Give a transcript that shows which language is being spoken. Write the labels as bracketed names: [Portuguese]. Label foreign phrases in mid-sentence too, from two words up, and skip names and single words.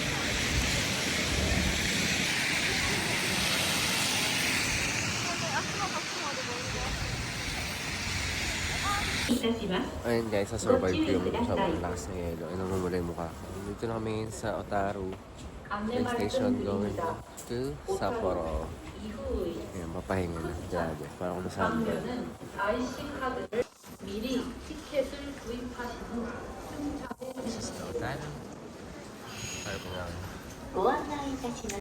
[Filipino] Ayun guys, sa-survive ko yung sobrang lakas ng yelo. Ay, namumula yung mukha ko. Dito na kami sa Otaru train station [English] going to [Filipino] Sapporo. Ayan, papahinga na. Grabe, parang kung saan ba. [Korean] IC 카드를 미리 티켓을 구입하신 후 승차에 [Filipino] Otaru. Tayo pa nga. [Japanese] ご案内いたします。